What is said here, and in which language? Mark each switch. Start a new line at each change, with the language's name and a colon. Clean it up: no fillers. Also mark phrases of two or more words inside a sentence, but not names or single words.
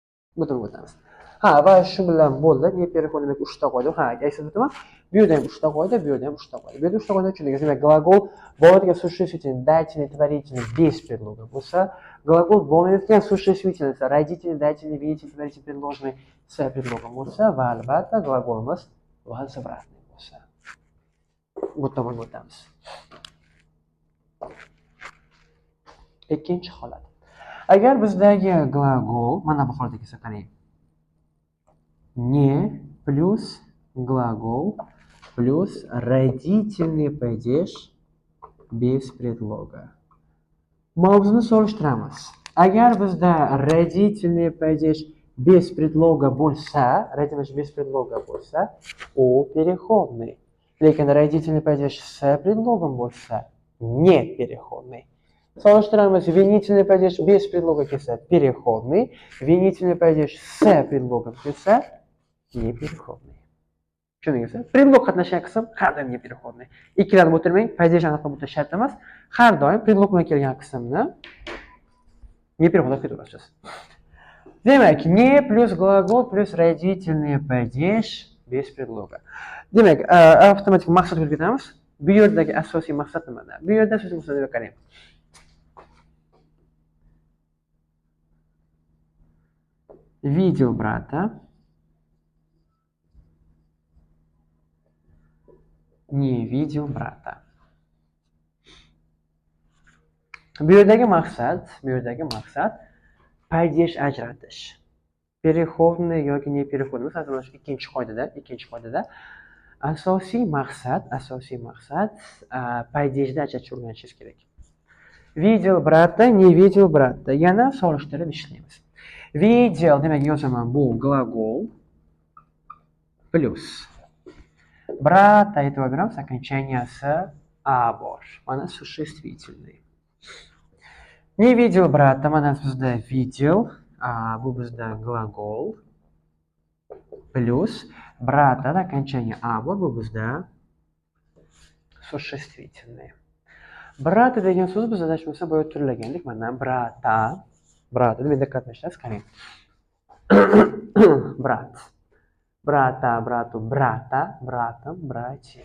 Uzbek: Butun o'tamiz. Ha, va shu bilan bo'ldi.
Russian: Не переход
Uzbek: demak 3 ta qoida. Ha, aytib o'taman. Bu yerda ham 3 ta qoida, bu yerda ham 3 ta qoida. Bu yerda 3 ta qoida tushundingiz.
Russian: Demak, gлагол bo'ladigan существительный, дательный, творительный без предлога bo'lsa, gлагол bo'lmayotgan существительный, родительный, дательный, винительный, творительный, предложенный с предлогом
Uzbek: bo'lsa va albatta
Russian: gлаголimiz возвратный bo'lsa.
Uzbek: Bu tomonga o'tamiz. Ikkinchi holat. Agar bizdagi gлагол mana bu holatga kelsa qarang.
Russian: Не плюс глагол плюс родительный падеж без предлога.
Uzbek: Mavzuni solishtiramiz. Agar bizda
Russian: родительный падеж без предлога bo'lsa, родительный без предлога bo'lsa, u переходный. Lekin родительный падеж с предлогом bo'lsa, не переходный. Solishtiramiz. Винительный падеж без предлога kelsa переходный, винительный падеж с предлогом kelsa не переходный.
Uzbek: Tushundingizmi? Predlog qatnashgan qism har doim
Russian: не переходный.
Uzbek: Ikkilanib o'tirmang, падеж aniqlab o'tirish shart emas. Har doim predlog bilan kelgan qismni
Russian: не переходный
Uzbek: qilib o'tasiz. Demak,
Russian: не плюс глагол плюс родительный падеж без предлога.
Uzbek: Demak, avtomatik maqsadga o'tib ketamiz. Bu yerdagi asosiy maqsad nimada? Bu yerda asosiy maqsadga qarang.
Russian: Видел брата, не видел брата.
Uzbek: Bu yerdagi maqsad падеж ajratish.
Russian: Переходный yoki не переходный.
Uzbek: Masalan, shu ikkinchi qoidada asosiy maqsad падежni ajratishni o'rganishingiz kerak.
Russian: Видел брата, не видел брата.
Uzbek: Yana solishtirib ishlaymiz.
Russian: Видел
Uzbek: demak yozaman, bu
Russian: gлагол плюс брата,
Uzbek: e'tibor beramiz, окончанияsi a bor.
Russian: Mana существительный. Не видел брата,
Uzbek: mana bizda видел, bu bizda
Russian: gлагол плюс брата, окончание
Uzbek: a bor, bu bizda существительный. Brata degan so'z biz adashmasam boya turlagandik. Mana brata deb diqqat qilasiz, qarang. Brat.
Russian: Брата, брату, брата, братим, брати.